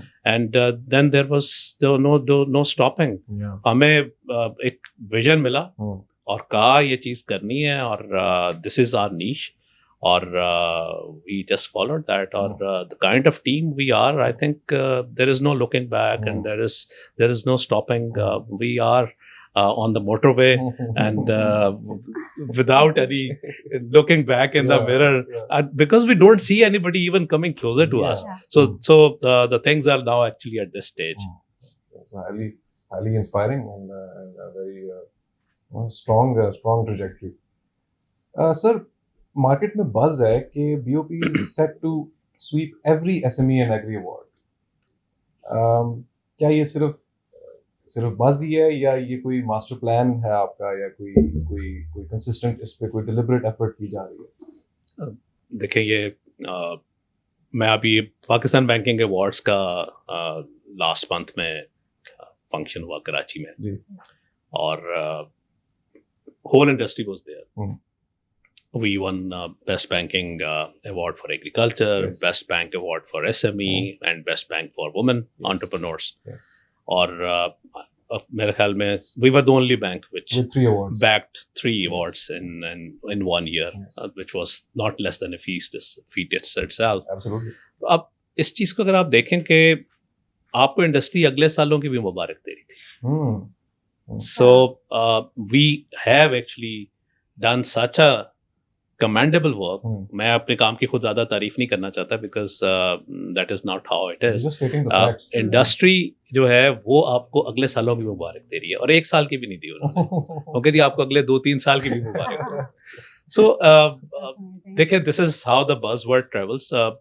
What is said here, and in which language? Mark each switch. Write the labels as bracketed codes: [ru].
[en] And then there was no stopping. [hi] हमें एक vision मिला और कहा ये चीज़ करनी है, [en] और this is our niche, or we just followed that, or the kind of team we are, I think there is no looking back, and there is no stopping. We are on the motorway, and without any looking back in the mirror, because we don't see anybody even coming closer to us. So the things are now actually at this stage. It's highly inspiring, and a very strong trajectory. Sir, [hi] market में buzz है कि [en] BOP is set to sweep every SME and Agri award. [hi] क्या ये सिर्फ buzz ही है, या ये कोई मास्टर प्लान है आपका, या कोई कंसिस्टेंट इस पे कोई डिलिबरेट एफर्ट की जा रही है? देखिए, ये मैं अभी पाकिस्तान बैंकिंग अवार्ड्स का लास्ट मंथ में फंक्शन हुआ कराची में जी, और [en] Whole industry was there. We won Best Banking Award for Agriculture, Best Bank Award for SME, and Best Bank for Women Entrepreneurs. [hi] और मेरे ख्याल में [en] we were the only bank which backed 3 awards in 1 year, which was not less than a feat itself. Absolutely. [hi] तो अब इस चीज़ को अगर आप देखें कि आपको इंडस्ट्री अगले सालों की भी मुबारक दे रही थी. [en] So we have actually done such a commendable work. [hi] मैं अपने काम की खुद ज़्यादा तारीफ नहीं करना चाहता, [en] because that is not how it is. [hi] Industry जो है वो आपको अगले सालों की मुबारक दे रही है, और 1 साल की भी नहीं दी उन्होंने. वो कह रही आपको अगले 2-3 साल की भी मुबारक हो. [en] So देखिए, this is how the buzzword travels.